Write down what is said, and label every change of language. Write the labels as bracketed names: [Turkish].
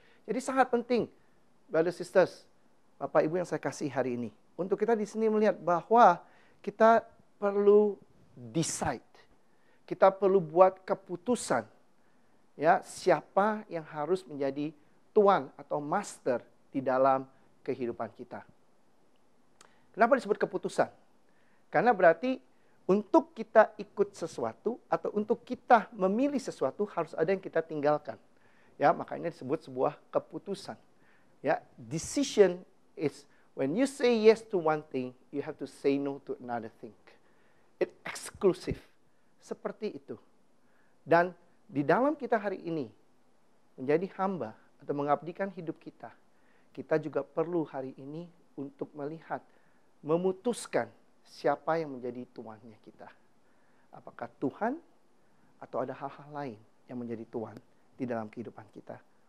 [Indonesian] Jadi sangat penting, [English] brothers sisters, [Indonesian] Bapak Ibu yang saya kasih hari ini, untuk kita di sini melihat bahwa kita perlu [English] decide, [Indonesian] kita perlu buat keputusan, ya siapa yang harus menjadi tuan atau master di dalam kehidupan kita. Kenapa disebut keputusan? Karena berarti untuk kita ikut sesuatu atau untuk kita memilih sesuatu harus ada yang kita tinggalkan. Ya, makanya disebut sebuah keputusan. Ya, [English] decision is when you say yes to one thing, you have to say no to another thing. It's exclusive. [Indonesian] Seperti itu. Dan di dalam kita hari ini menjadi hamba atau mengabdikan hidup kita, kita juga perlu hari ini untuk melihat, memutuskan siapa yang menjadi tuannya kita. Apakah Tuhan atau ada hal-hal lain yang menjadi tuan di dalam kehidupan kita.